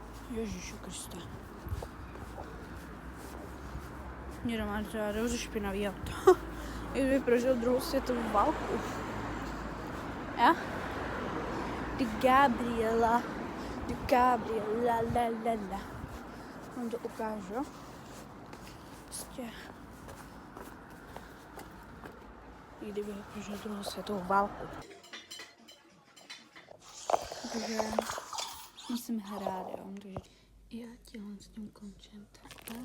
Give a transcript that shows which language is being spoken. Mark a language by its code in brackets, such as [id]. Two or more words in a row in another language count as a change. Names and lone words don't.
[cs] Ježišu Kriste. Někdo má třeba dobře špinavý auto. Kdyby prožil druhou světovou válku. Ja? De Gabriela, la la la. Vám to ukážu. Prostě. I kdyby prožil druhou světovou válku. Takže musím hrát, jo. Takže já tímhle s tím končím.